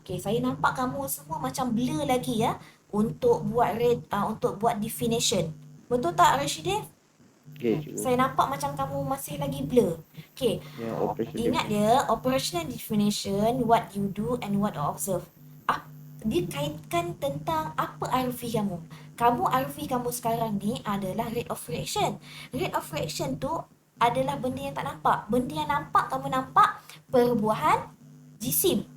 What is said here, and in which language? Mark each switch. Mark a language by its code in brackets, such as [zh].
[ms] Okay, saya nampak kamu semua macam blur lagi ya untuk buat untuk buat definition. Betul tak, Rashidif? Okay, cikgu. Saya nampak macam kamu masih lagi blur. Okay. Yang operation Ingat dia, [en] operational definition, what you do and what you observe. [ms] Dia kaitkan tentang apa arfi kamu. Arfi kamu sekarang ni adalah rate of reaction. Rate of reaction tu adalah benda yang tak nampak. Benda yang nampak, kamu nampak perubahan jisim.